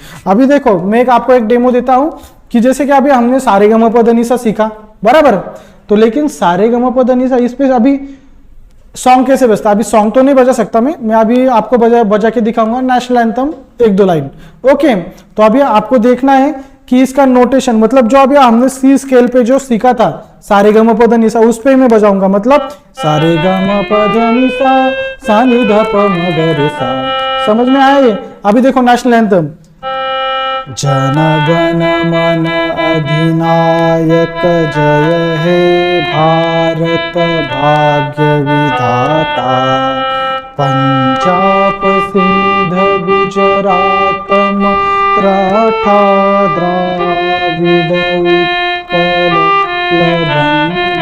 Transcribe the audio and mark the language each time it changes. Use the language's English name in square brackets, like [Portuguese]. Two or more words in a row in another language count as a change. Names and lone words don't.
[Hindi] अभी देखो, मैं आपको एक डेमो देता हूं कि जैसे कि अभी हमने सारे ग म प ध नि सा सीखा, बराबर, तो लेकिन सारे ग म प ध नि सा इस पे अभी सॉन्ग कैसे बजता है, अभी सॉन्ग तो नहीं बजा सकता मैं अभी आपको बजा के दिखाऊंगा [English] national anthem [Hindi] 1-2 लाइन। ओके, तो अभी आपको देखना है कि इसका नोटेशन, मतलब जो अभी हमने [English] C scale [Hindi] पे जो सीखा था सारे ग म प ध नि सा, उस पे मैं बजाऊंगा। मतलब सारे ग म प ध नि सा नि ध प म ग रे सा। समझ में आया ये? अभी देखो [English] national anthem, [Bangla] জন গণ মন অধিনায়ক জয় হে ভারত ভাগ্য বিধাতা, পঞ্জাব সিন্ধ গুজরাট মরাঠা দ্রাবিড় উৎকল লবঙ্গ।